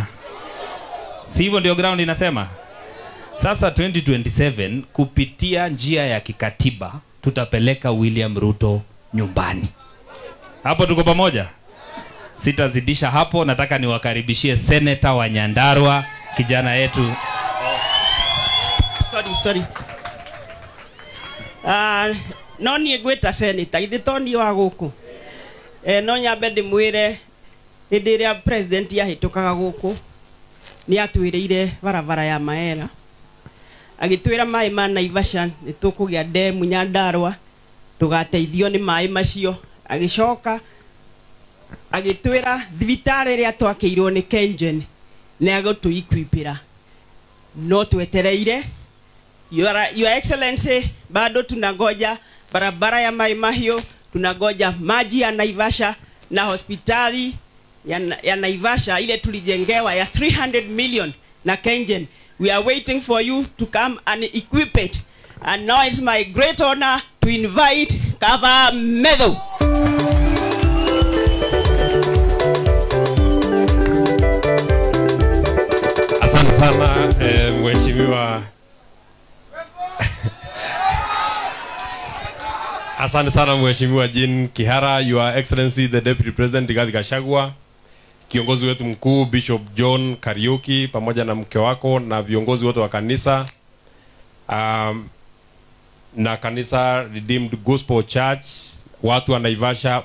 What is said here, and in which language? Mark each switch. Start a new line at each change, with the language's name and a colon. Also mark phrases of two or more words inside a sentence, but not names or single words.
Swahili: Si hivyo ndio ground inasema? Sasa 2027 kupitia njia ya kikatiba tutapeleka William Ruto nyumbani. Hapo tuko pamoja? Sitazidisha hapo, nataka niwakaribishie Senator wa Nyandarua, kijana yetu. Sorry.
Kikuyu: No ni gweta senator ithitoni wa guku. No nyambe ndimwire hindi iria president yahitukaga guku ni atwiriire barabara ya Maera. Agitwira mai ma Naivasha ni tukugia demu Nyandarua tugateithio ni mai macio. Agicoka agitwira thibitari ria twakiirwo ni Kengen ni agotuikwipira. No twetereire
English: Your Excellency,
Swahili: bado tunangoja barabara ya Mai Mahiu, tunangoja maji ya Naivasha na hospitali ya Naivasha ile tulijengewa ya 300 million na Kengen.
English: We are waiting for you to come and equip it. And now it's my great honor to invite Kava Medho.
Swahili: Asante sana mheshimiwa. Asante sana mheshimiwa Jean Kihara,
English: Your Excellency the Deputy President Rigathi Gachagua,
Swahili: kiongozi wetu mkuu Bishop John Kariuki pamoja na mke wako na viongozi wote wa kanisa na kanisa Redeemed Gospel Church, watu wa Naivasha.